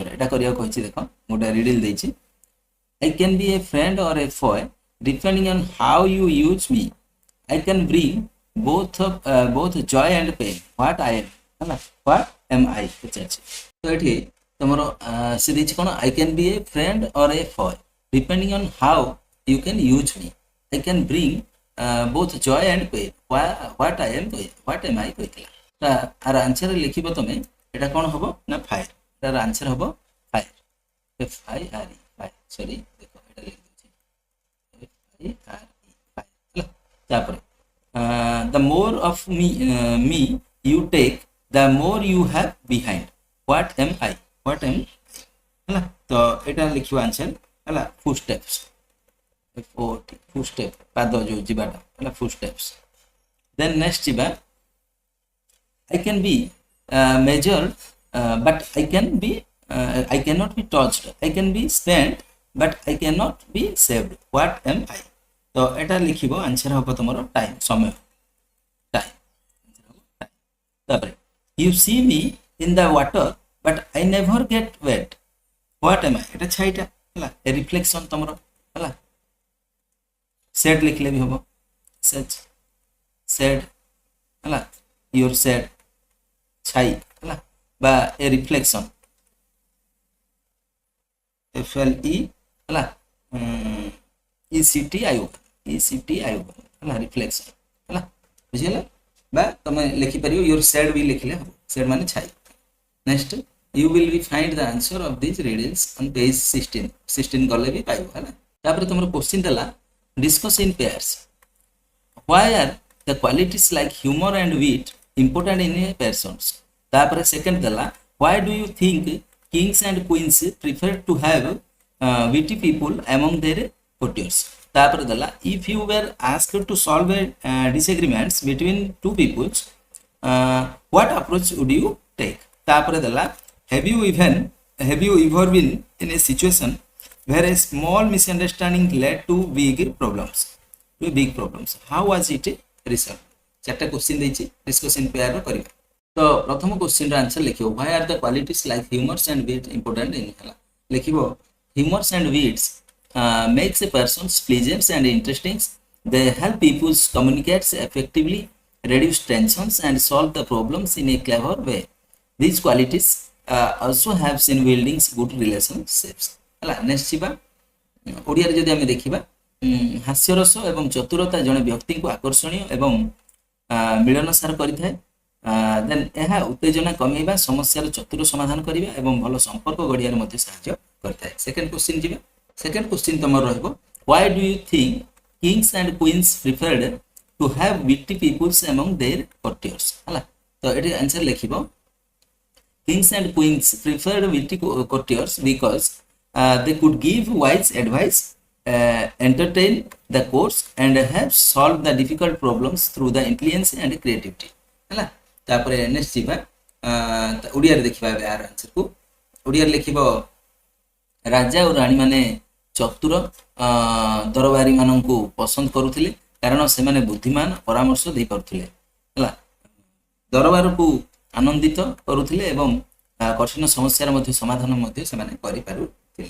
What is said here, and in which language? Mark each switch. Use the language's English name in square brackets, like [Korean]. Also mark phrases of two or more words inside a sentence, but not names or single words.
[Odia] এটা କରିବାକୁ କହିଛି, ଦେଖ ଗୋଟେ ରିଡିଲ ଦେଇଛି। [English] I can be a friend or a foe depending on how you use me, I can bring both joy and pain, what I am ହେଲା, what am I ପଚାରିଛି। [Odia] ତ ଏଠି ତମର ସେ ଦେଇଛି କ'ଣ, [English] I can be a friend or a foe depending on how you can use me, I can bring both joy and pain, what I am what am I କହିଥିଲା। [Odia] ଆର ଆନ୍ସର ଲେଖିବ ତମେ, এটা କ'ଣ ହବ ନା ଫାୟାର, ଏଟାର ଆନ୍ସର ହବ [English] fire, FIRE fire, [Odia] ସରି ଦେଖ ଏଟା ଲେଖି ଦଉଛି [English] FIRE fire [Odia] ହେଲା। [English] ତାପରେ the more of me you take, the more you have behind, what am I ହେଲା। [Odia] ତ ଏଟା ଲେଖିବ ଆନ୍ସର ହେଲା, [English] footsteps, FOOT footstep, [Odia] ପାଦ ଯୋଉ ଯିବାଟା ହେଲା, [English] footsteps। then next ଯିବା, I can be measured but I cannot be touched, I can be spent but I cannot be saved, what am I। [Odia] ତ ଏଟା ଲିଖିବ ଆନ୍ସର ହବ ତମର ଟାଇମ୍, ସମୟ, ଟାଇମ୍। [English] ତାପରେ you see me in the water but I never get wet, what am I। [Odia] এটা ଛାଇଟା ହେଲା, ଏ ରିଫ୍ଲେକ୍ସନ ତମର ହେଲା। ସେଡ୍ ଲିଖିଲେ ବି ହବ, ସେଡ୍ ହେଲା, [English] your shade [Odia] ଛାଇ ହେଲା, বা ଏ [English] reflection FLE [Odia] ହେଲା, ECTIO ହେଲା, ରିଫ୍ଲେକ୍ସନ ହେଲା, ବୁଝିଗଲା। বা ତମେ ଲେଖିପାରିବ [English] your said [Odia] ବି ଲେଖିଲେ ହବ, said ମାନେ ଛାଇ। ନେକ୍ସଟ, [English] you will be find the answer of these riddles on page 16 [Odia] ଗଲେ ବି ପାଇବ ହେଲା। ତାପରେ ତମର କ୍ୱେଶ୍ଚିନ୍ ଦେଲା [English] discuss in pairs, why are the qualities like humor and wit important in a person। [Odia] ତାପରେ ସେକେଣ୍ଡ ଦେଲା [English] why do you think kings and queens prefer to have witty people among their courtiers। [Odia] ତାପରେ ଦେଲା [English] if you were asked to solve a disagreements between two peoples, what approach would you take। [Odia] ତାପରେ ଦେଲା [English] have you ever been in a situation where a small misunderstanding led to big problems, how was it resolved। [Odia] ଚାରଟା क्वेश्चन ଦେଇଛି, [English] discussion pair [Odia] ର କରିବା। ତ ପ୍ରଥମ क्वेश्चन ର आंसर ଲେଖିବ [English] why are the qualities like humor and wit important in ହେଲା। ଲେଖିବ humor and wits makes a person pleasant and interesting, they help people communicate effectively, reduce tensions and solve the problems in a clever way, these qualities also helps in building good relationships ହେଲା। [Odia] ନେକ୍ସଟ ଯିବା, ଓଡ଼ିଆରେ ଯଦି ଆମେ ଦେଖିବା, ହାସ୍ୟରସ ଏବଂ ଚତୁରତା ଜଣେ ବ୍ୟକ୍ତିଙ୍କୁ ଆକର୍ଷଣୀୟ ଏବଂ ମିଳନସାର କରିଥାଏ, ଦେନ୍ ଏହା ଉତ୍ତେଜନା କମେଇବା, ସମସ୍ୟାର ଚତୁର ସମାଧାନ କରିବା ଏବଂ ଭଲ ସମ୍ପର୍କ ଗଢ଼ିବାରେ ମଧ୍ୟ ସାହାଯ୍ୟ କରିଥାଏ। [English] second question ଯିବା, second question [Odia] ତମର ରହିବ [English] why do you think kings and queens preferred to have witty peoples among their courtiers ହେଲା। [Odia] ତ ଏଠି ଆନ୍ସର ଲେଖିବ [English] kings and queens preferred witty courtiers because they could give wise advice, entertain the courts and help solve the difficult problems through the intelligence and creativity ହେଲା। [Odia] ତାପରେ ନେକ୍ସଟ ଯିବା, ଓଡ଼ିଆରେ ଦେଖିବା ଏବେ ଆର ଆନ୍ସର କୁ। ଓଡ଼ିଆରେ ଲେଖିବ ରାଜା ଓ ରାଣୀ ମାନେ ଚତୁର ଦରବାରୀ ମାନଙ୍କୁ ପସନ୍ଦ କରୁଥିଲେ କାରଣ ସେମାନେ ବୁଦ୍ଧିମାନ ପରାମର୍ଶ ଦେଇପାରୁଥିଲେ ହେଲା, ଦରବାରକୁ ଆନନ୍ଦିତ କରୁଥିଲେ ଏବଂ କଠିନ ସମସ୍ୟାର ମଧ୍ୟ ସମାଧାନ ମଧ୍ୟ ସେମାନେ କରିପାରୁଥିଲେ।